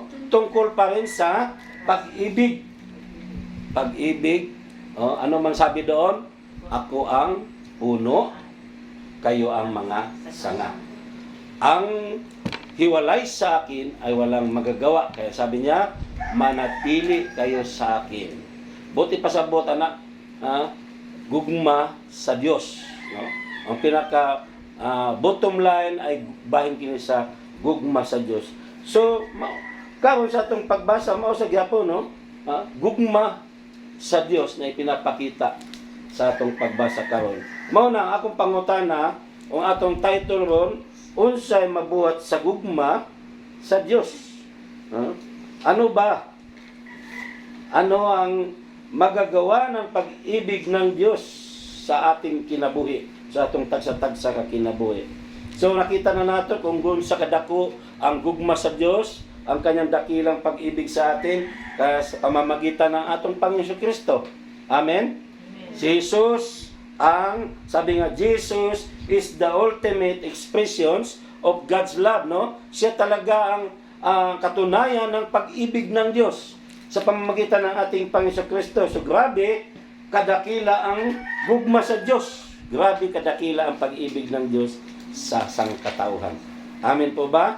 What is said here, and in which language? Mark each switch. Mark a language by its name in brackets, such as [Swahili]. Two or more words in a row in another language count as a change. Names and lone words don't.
[Filipino] Tungkol pa rin sa pag-ibig. Pag-ibig, ano man sabi doon? Ako ang puno, kayo ang mga sanga. Ang hiwalay sa akin ay walang magagawa. Kaya sabi niya, manatili kayo sa akin. [Cebuano] Buti pasabot, anak, gugma sa Diyos. No? Ang pinaka [English] bottom line [Cebuano] ay bahin kini sa gugma sa Diyos. So, karon sa itong pagbasa, mao sa gyapon, no? Gugma sa Diyos na ipinapakita sa atong pagbasa karon. Mao na ang akong pangutana, ang atong title ron, unsay mabuhat sa gugma sa Diyos. [Filipino] Ano ba? Ano ang magagawa ng pag-ibig ng Diyos sa ating kinabuhi, [Cebuano] sa atong tagsa-tagsa ka kinabuhi? So nakita na nato kung gun sa kadako ang gugma sa Diyos, [Filipino] ang kanyang dakilang pag-ibig sa atin sa pamamagitan ng [Cebuano] atong Panginoon Kristo. Amen? [Filipino] Si Jesus, sabi nga, [English] Jesus is the ultimate expressions of God's love, [Filipino] no? Siya talaga ang katunayan ng pag-ibig ng Diyos sa pamamagitan ng ating Panginoon Kristo. [Cebuano] So grabe, kadakila ang gugma sa Diyos. [Filipino] Grabe kadakila ang pag-ibig ng Diyos sa sangkatauhan. Amen po ba?